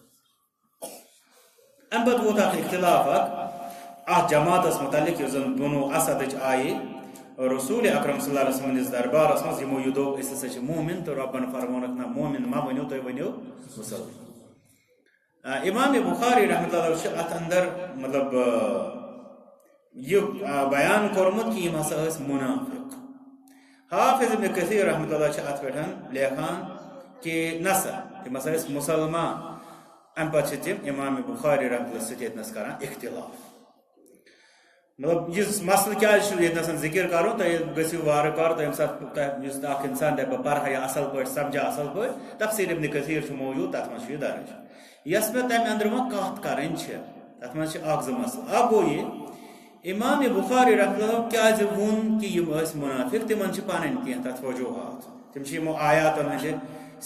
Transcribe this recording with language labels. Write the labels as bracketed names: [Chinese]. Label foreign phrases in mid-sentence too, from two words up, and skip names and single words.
[Kashmiri] امہِ پتہٕ ووت اکھ اختلاف اتھ جماعتس متعلق یُس زن بنو اسدٕچ آیہِ رسول اکرم [Arabic] صلی اللہ علیہ وسلم [Kashmiri] نِس دربارس منٛز یِمو یہِ دوٚپ أسۍ ہسا چھِ مومن تہٕ رۄبن فرمونکھ نہ مومن ما ؤنِو تُہۍ ؤنِو مُسلمان امام بخاری [Arabic] رحمۃ اللہ [Kashmiri] چھُ اتھ اندر مطلب یہ بیان کورمت کہ یم ہسا ٲسۍ منافق حافظ ابن کثیر [Arabic] رحمۃ اللہ [Kashmiri] چھِ اتھ پٮ۪ٹھ لیکھان کہ نسا تِم ہسا ٲسۍ مُسلمان امہِ پتہٕ چھِ تِم امام بخاری [Arabic] رحمۃ اللہ [Kashmiri] سۭتۍ ییٚتنس کران اختلاف مطلب یہ مسئلہ کیا یتنس ذکر کرو تُہۍ گٔژھِو وارٕ کارٕ تۄہہِ ییٚمہِ ساتہٕ یُس اکھ انسان دپہِ بہٕ پرہا یہِ اصل پٲٹھۍ سمجھا اصل پٲٹھۍ تفسیٖر ابن کثیر چھُ موجوٗد تتھ منٛز چھُ یہِ درج یۄس مےٚ تمہِ اندر وۄنۍ کتھ کرٕنۍ چھِ تتھ منٛز چھِ اکھ زٕ مسلہٕ اکھ گوٚو یہِ امام بخاری [Arabic] رحمۃ اللہ [Kashmiri] کیازِ ووٚن کہ یِم ٲسۍ منافق تِمن چھِ پنٕنۍ کینٛہہ تتھ وجوہات تِم چھِ یِمو آیاتن ہٕنٛدِ سیاق